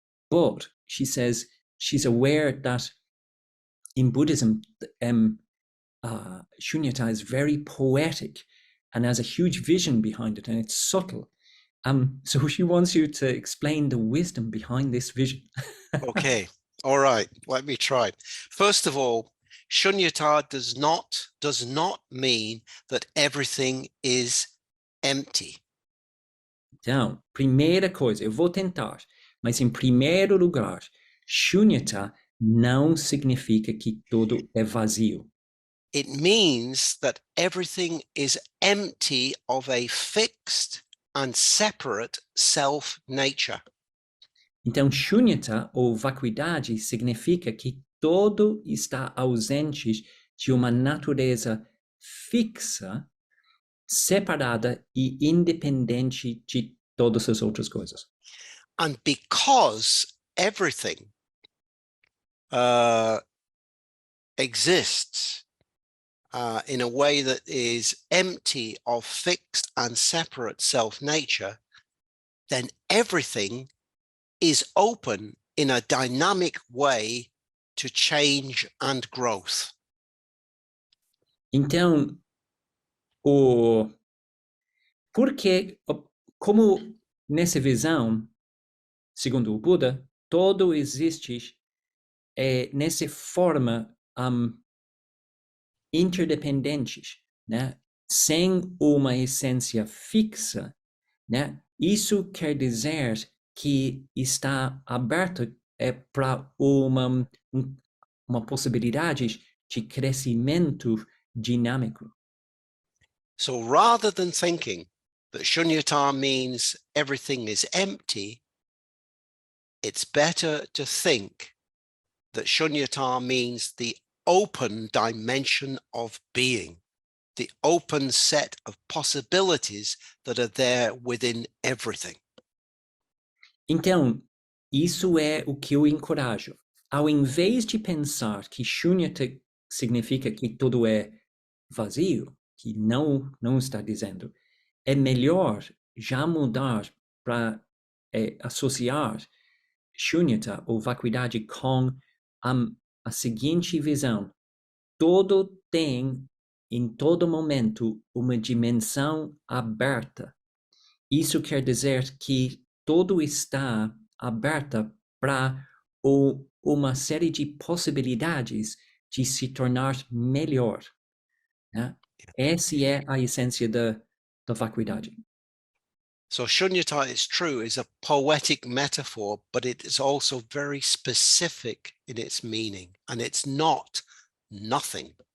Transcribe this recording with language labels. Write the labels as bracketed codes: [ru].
[en] But she says she's aware that in Buddhism, shunyata is very poetic and has a huge vision behind it, and it's subtle. So she wants you to explain the wisdom behind this vision. Okay, all right, let me try. First of all, shunyata does not mean that everything is empty. [pt] Então, primeira coisa, eu vou tentar, mas em primeiro lugar, shunyata não significa que tudo é vazio. [en] It means that everything is empty of a fixed and separate self-nature. [pt] Então, shunyata ou vacuidade significa que todo está ausente de uma natureza fixa, separada e independente de todas as outras coisas. [en] And because everything exists in a way that is empty of fixed and separate self-nature, then everything is open in a dynamic way to change and growth. [pt] Então, porque, como nessa visão, segundo o Buda, todo existe nessa forma interdependentes, né? Sem uma essência fixa, né? Isso quer dizer que está aberto para uma possibilidade de crescimento dinâmico. [en] So rather than thinking that shunyata means everything is empty, it's better to think that shunyata means the open dimension of being, the open set of possibilities that are there within everything. [pt] Então, isso é o que eu encorajo. Ao invés de pensar que shunyata significa que tudo é vazio, que não está dizendo, é melhor já mudar para associar shunyata ou vacuidade com a seguinte visão: todo tem em todo momento uma dimensão aberta. Isso quer dizer que todo está aberto para uma série de possibilidades de se tornar melhor, né? Essa é a essência da vacuidade. [en] So shunyata, it's true, is a poetic metaphor, but it is also very specific in its meaning, and it's not nothing.